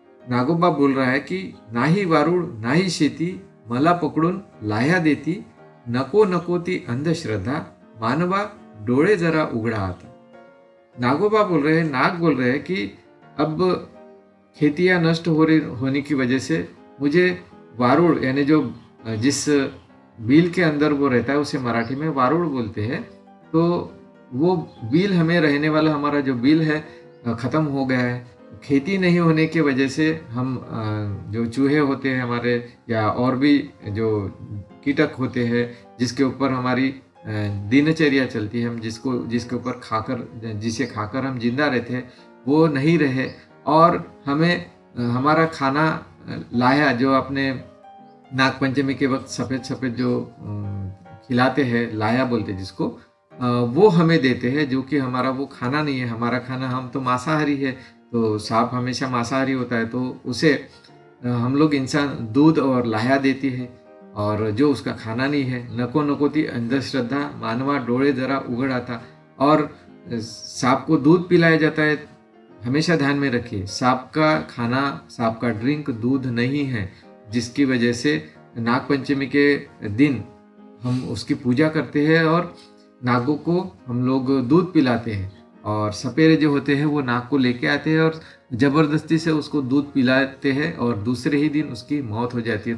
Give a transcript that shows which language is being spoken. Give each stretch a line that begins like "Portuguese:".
Marathi: नागोबा
Hindi: बोल रहा है कि
Marathi: नाही वारुळ नाही शेती, मला पकडून लाह्या देती, नको नको ती अंधश्रद्धा, मानवा डोळे जरा उघडा आता।
Hindi: नाग बोल रहे हैं कि अब खेतियां नष्ट होने की वजह से मुझे वारुड़, यानी जो जिस बील के अंदर वो रहता है उसे मराठी में वारुड़ बोलते हैं, तो वो बील हमें रहने वाला हमारा जो बील है ख़त्म हो गया है। खेती नहीं होने की वजह से हम जो चूहे होते हैं हमारे, या और भी जो कीटक होते हैं जिसके ऊपर हमारी दिनचर्या चलती है, हम जिसके ऊपर जिसे खाकर हम जिंदा रहते हैं, वो नहीं रहे, और हमें हमारा खाना लाया जो अपने नागपंचमी के वक्त सफ़ेद सफ़ेद जो खिलाते हैं, लाया बोलते जिसको, वो हमें देते हैं, जो कि हमारा वो खाना नहीं है। हमारा खाना, हम तो मांसाहारी है, तो सांप हमेशा मांसाहारी होता है, तो उसे हम लोग इंसान दूध और लाया देती है, और जो उसका खाना नहीं है।
Marathi: नको नको ती अंधश्रद्धा, मानवा डोळे जरा उघड आता।
Hindi: और सांप को दूध पिलाया जाता है, हमेशा ध्यान में रखिए, सांप का खाना, सांप का ड्रिंक दूध नहीं है, जिसकी वजह से नागपंचमी के दिन हम उसकी पूजा करते हैं और नागों को हम लोग दूध पिलाते हैं, और सपेरे जो होते हैं वो नाग को लेके आते हैं और ज़बरदस्ती से उसको दूध पिलाते हैं, और दूसरे ही दिन उसकी मौत हो जाती है।